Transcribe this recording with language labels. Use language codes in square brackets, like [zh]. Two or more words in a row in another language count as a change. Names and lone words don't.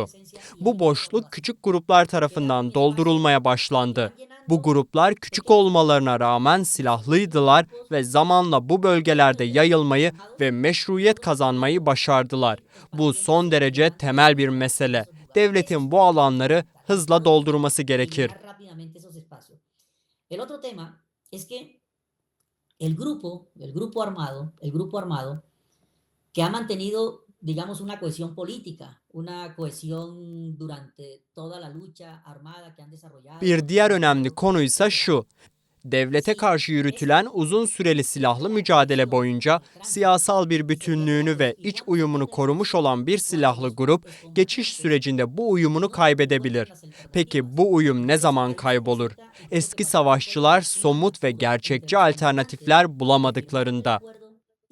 [tr] Bu boşluk küçük gruplar tarafından doldurulmaya başlandı. Bu gruplar küçük olmalarına rağmen silahlıydılar ve zamanla bu bölgelerde yayılmayı ve meşruiyet kazanmayı başardılar. Bu son derece temel bir mesele. Devletin bu alanları hızla doldurması gerekir. [es] El otro tema es que el grupo armado que ha mantenido, digamos, una cohesión política, una cohesión durante toda la lucha armada que han desarrollado. [tr] Bir diğer önemli konuysa şu: devlete karşı yürütülen uzun süreli silahlı mücadele boyunca siyasal bir bütünlüğünü ve iç uyumunu korumuş olan bir silahlı grup geçiş sürecinde bu uyumunu kaybedebilir. Peki bu uyum ne zaman kaybolur? Eski savaşçılar somut ve gerçekçi alternatifler bulamadıklarında.